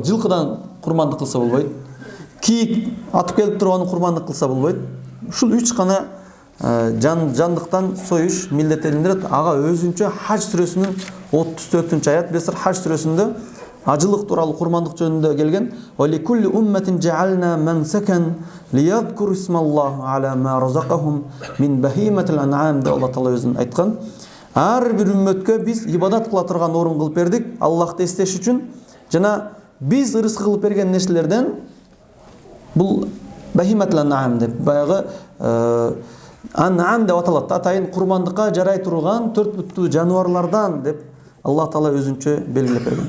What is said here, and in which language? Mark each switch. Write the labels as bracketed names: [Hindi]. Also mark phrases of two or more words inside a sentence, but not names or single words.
[Kyrgyz] Жылкыдан курмандык кылса болбойт. Кийик атып келип турган курмандык кылса болбойт. Ушул 3 гана жандыктан союш милдеттелиндирет. Ага өзүнчө Хаж сүрөсүнүн 34-аят, билесиздер, Хаж сүрөсүндө ажылык тууралуу курмандык жөнүндө келген. [Arabic] ولكل أمة جعلنا منسكا ليذكروا اسم الله على ما رزقهم من بهيمة الأنعام [Kyrgyz] деп Алла Таала өзүн айткан. Ар бир үммөткө биз ибадат кыла турган орун кылып бердик, Аллахты эстеш үчүн. Жана биз ырызык кылып берген нерселерден бул [Arabic] بهيمة الأنعام [Kyrgyz] деп баягы ан'ам деп аталат. Атайын курмандыкка жарай турган 4 бүттүү жаныбарлардан деп Алла Таала өзүнчө белгилеп берген.